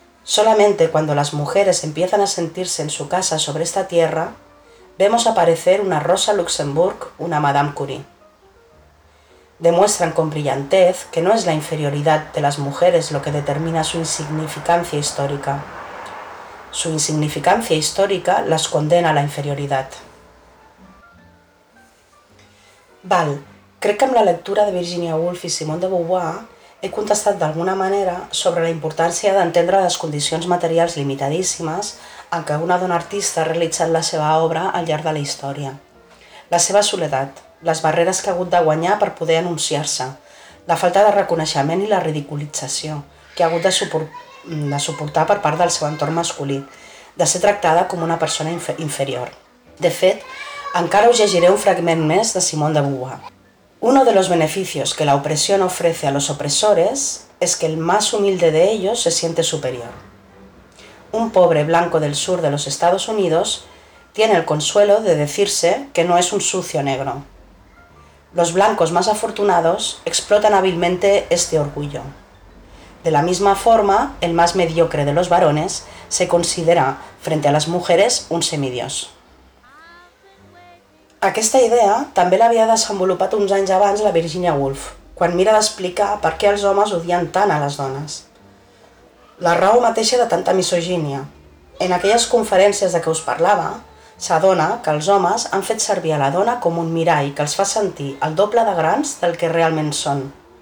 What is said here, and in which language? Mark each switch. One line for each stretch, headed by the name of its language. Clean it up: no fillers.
Spanish: Solamente cuando las mujeres empiezan a sentirse en su casa sobre esta tierra, vemos aparecer una Rosa Luxemburg, una Madame Curie. Demuestran con brillantez que no es la inferioridad de las mujeres lo que determina su insignificancia histórica. Su insignificancia histórica las condena a la inferioridad.
Catalan: Val, crec que amb la lectura de Virginia Woolf i Simone de Beauvoir he contestat d'alguna manera sobre la importància d'entendre les condicions materials limitadíssimes en què una dona artista ha realitzat la seva obra al llarg de la història. La seva soledat, les barreres que ha hagut de guanyar per poder anunciar-se, la falta de reconeixement i la ridiculització que ha hagut de suportar per part del seu entorn masculí, de ser tractada com una persona inferior. De fet, encara us llegiré un fragment més de Simone de Beauvoir.
Spanish: Uno de los beneficios que la opresión ofrece a los opresores es que el más humilde de ellos se siente superior. Un pobre blanco del sur de los Estados Unidos tiene el consuelo de decirse que no es un sucio negro. Los blancos más afortunados explotan hábilmente este orgullo. De la misma forma, el más mediocre de los varones se considera, frente a las mujeres, un semidios.
Catalan: Aquesta idea també l'havia desenvolupat uns anys abans la Virginia Woolf, quan mira d'explicar per què els homes odien tant a les dones. La raó mateixa de tanta misogínia. En aquelles conferències de què us parlava, s'adona que els homes han fet servir a la dona com un mirall que els fa sentir el doble de grans del que realment són.